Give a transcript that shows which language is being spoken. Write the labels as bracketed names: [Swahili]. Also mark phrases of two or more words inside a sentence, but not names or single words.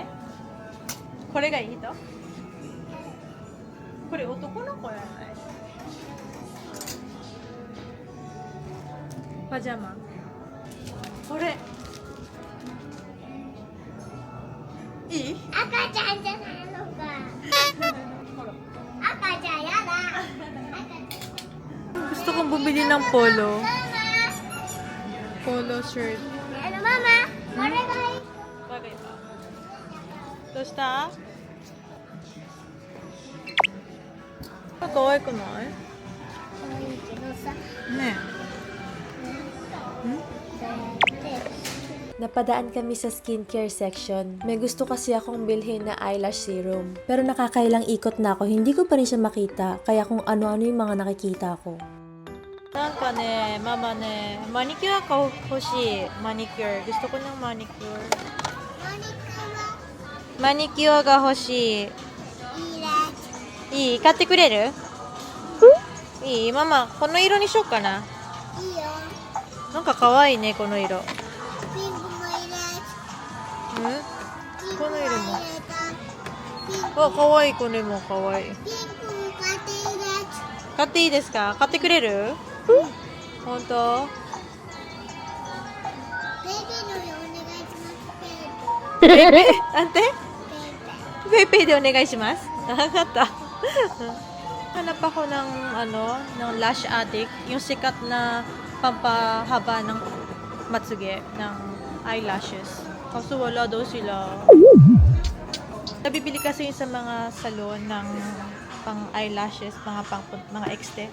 [Japanese] これがいいとこれ男の子やないパジャマこれいい赤ちゃんじゃないのか赤ちゃんやだ [Filipino] Gusto kong bumili ng [English] polo shirt [Filipino] Mama, [Japanese] これがいい [Filipino] bagay ba? [Japanese] どうした可愛くない可愛いけどさね [Filipino] Napadaan kami sa [English] skincare section. [Filipino] May gusto kasi akong bilhin na [English] eyelash serum. [Filipino] Pero nakakailang ikot na ako, hindi ko pa rin siya makita. Kaya kung ano-ano yung mga nakikita ko. [Japanese] なんかね、ママね、マニキュアが欲しい。 [Filipino] マニキュア。Gusto ko ng manicure. [Japanese] マニキュアが欲しい。いいねいい買ってくれるいいママ、この色にしようかな。いいよなんか可愛いね、この色。ピンクも入れうんピンクも入れたピンクあ、可愛いこれも可愛い。ピンクも買って入れ買っていいですか買ってくれる本当ベイビーのお願いしますペイペイなんてベイベーペイペイでお願いします。 [Filipino] わかった。Hanap ako ng ng Lash Addict, yung sikat na pampahaba ng matsuge, ng eyelashes. Kaso wala daw sila. Nabibili kasi yun sa mga salon ng pang eyelashes, mga exte